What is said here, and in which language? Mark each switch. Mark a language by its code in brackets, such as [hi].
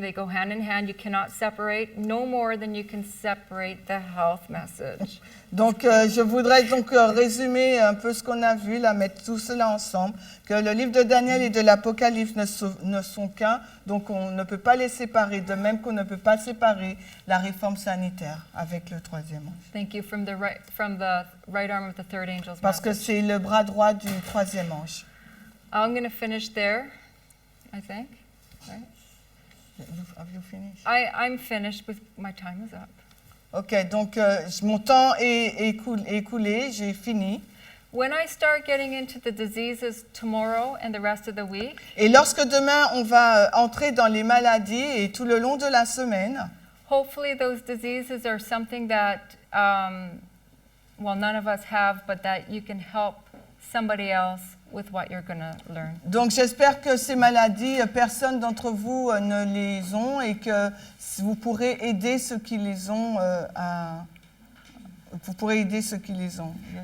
[en] They go hand in hand. You cannot separate, no more than you can separate the health message. [fr] Donc, je voudrais donc résumer un peu ce qu'on a vu, là, mettre tout cela ensemble, que le livre de Daniel et de l'Apocalypse ne sont qu'un, donc on ne peut pas les séparer, de même qu'on ne peut pas séparer la réforme sanitaire avec le troisième ange. [en] Thank you from the right arm of the third angel's [fr] Parce que [en] message. [fr] c'est le bras droit du troisième ange. [en] I'm going to finish there, I think. Right? Have you finished? I'm finished with my time is up. [fr] Ok, donc mon temps est écoulé, j'ai fini. [en] When I start getting into the diseases tomorrow and the rest of the week, [fr] Et lorsque demain on va entrer dans les maladies et tout le long de la semaine, [en] hopefully those diseases are something that, none of us have, but that you can help somebody else with what you're going to learn. [fr] donc j'espère que ces maladies, personne d'entre vous ne les ont et que vous pourrez aider ceux qui les ont vous pourrez aider ceux qui les ont.